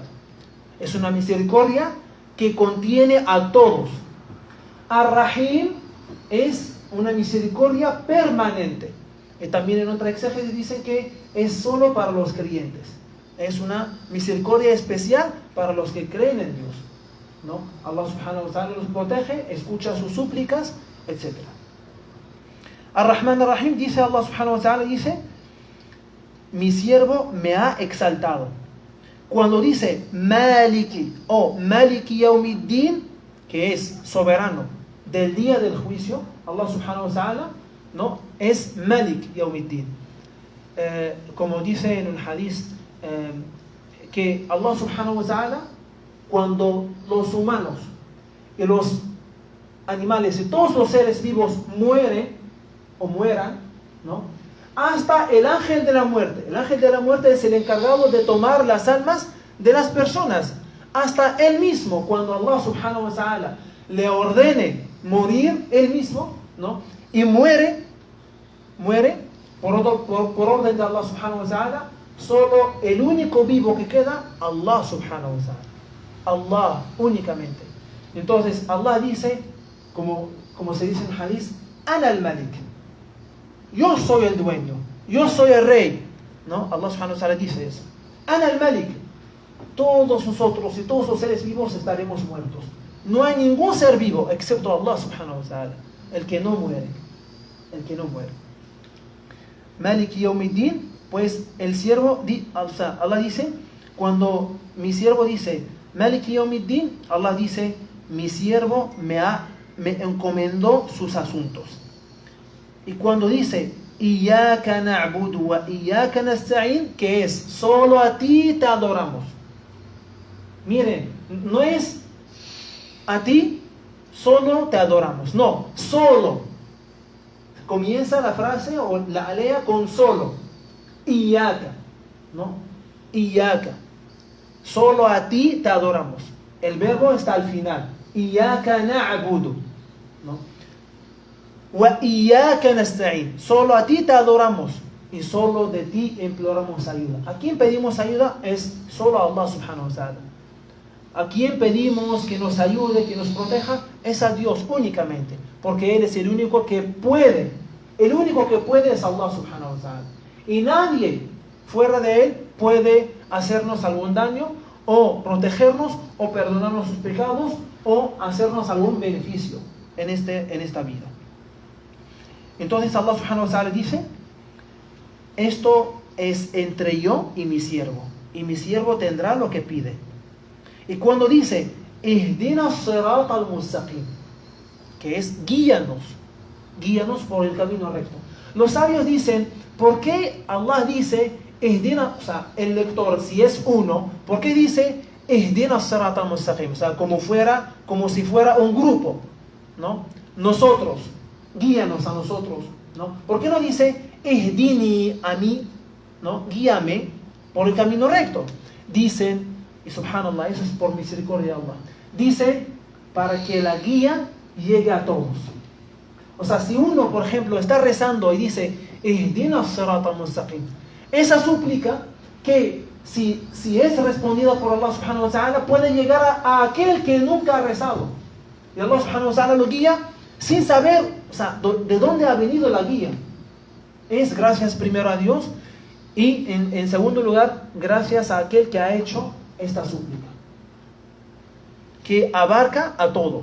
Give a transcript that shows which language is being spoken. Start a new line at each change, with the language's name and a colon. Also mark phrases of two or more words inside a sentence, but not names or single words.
Spanish: Es una misericordia que contiene a todos. Ar-Rahim es una misericordia permanente. Y también en otra exégesis dicen que es solo para los creyentes. Es una misericordia especial para los que creen en Dios, ¿no?
Arabic: الله سبحانه وتعالى
Spanish: los protege, escucha sus súplicas, etc.
Arabic: الرحمن الرحيم, dice الله سبحانه وتعالى,
Spanish: dice, mi siervo me ha exaltado. Cuando dice Maliki o
Arabic: مالك يوم الدين,
Spanish: que es soberano del día del juicio,
Arabic: الله سبحانه وتعالى,
Spanish: ¿no?
Arabic: Es مالك يوم الدين.
Spanish: Como dice en un hadith, que
Arabic: الله سبحانه وتعالى,
Spanish: cuando los humanos y los animales y todos los seres vivos mueren o mueran, ¿no? Hasta el ángel de la muerte. El ángel de la muerte es el encargado de tomar las almas de las personas. Hasta él mismo, cuando
Arabic: الله سبحانه وتعالى
Spanish: le ordene morir él mismo, ¿no? Y muere por orden de
Arabic: الله سبحانه وتعالى,
Spanish: solo el único vivo que queda,
Arabic: الله سبحانه وتعالى.
Spanish: Allah únicamente. Entonces Allah dice, como se dice en el hadith,
Arabic: أنا الملك.
Spanish: Yo soy el dueño, yo soy el rey, ¿no?
Arabic: الله سبحانه وتعالى
Spanish: dice eso.
Arabic: أنا الملك.
Spanish: Todos nosotros y todos los seres vivos estaremos muertos. No hay ningún ser vivo excepto
Arabic: الله سبحانه وتعالى,
Spanish: el que no muere. El que no muere.
Arabic: مالك يوم الدين,
Spanish: pues el siervo, Allah dice, cuando mi siervo dice
Arabic: مالك يوم الدين,
Spanish: Allah dice, mi siervo me encomendó sus asuntos.
Arabic: Y cuando dice إياك نعبد وإياك نستعين,
Spanish: que es solo a ti te adoramos. Miren, no es a ti solo te adoramos, no, solo. Comienza la frase o la alea con solo.
Arabic: Iyyaka, ¿no? Iyyaka.
Spanish: Solo a ti te adoramos. El verbo está al final.
Arabic: إياك نعبد, ¿no? وإياك نستعين.
Spanish: Solo a ti te adoramos y solo de ti imploramos ayuda. ¿A quién pedimos ayuda? Es solo a
Arabic: الله سبحانه وتعالى.
Spanish: ¿A quién pedimos que nos ayude, que nos proteja? Es a Dios únicamente, porque Él es el único que puede. El único que puede es
Arabic: الله سبحانه وتعالى.
Spanish: Y nadie fuera de Él puede hacernos algún daño, o protegernos, o perdonarnos sus pecados, o hacernos algún beneficio en esta vida. Entonces
Arabic: الله سبحانه وتعالى
Spanish: dice, esto es entre yo y mi siervo tendrá lo que pide. Y cuando dice
Arabic: اهدنا الصراط المستقيم,
Spanish: que es guíanos por el camino recto. Los sabios dicen, ¿por qué Allah dice Ihdina, o sea, el lector, si es uno, ¿por qué dice
Arabic: اهدنا الصراط المستقيم?
Spanish: O sea, como si fuera un grupo, ¿no? Nosotros, guíanos a nosotros, ¿no? ¿Por qué no dice Ihdini a mí, ¿no? Guíame por el camino recto? Dicen, y subhanallah, eso es por misericordia de Allah, dice para que la guía llegue a todos. O sea, si uno, por ejemplo, está rezando y dice
Arabic: اهدنا الصراط المستقيم,
Spanish: esa súplica que si es respondida por
Arabic: الله سبحانه وتعالى
Spanish: puede llegar a aquel que nunca ha rezado, y
Arabic: الله سبحانه وتعالى
Spanish: lo guía sin saber, o sea, de dónde ha venido la guía. Es gracias primero a Dios, y en segundo lugar gracias a aquel que ha hecho esta súplica, que abarca a todos.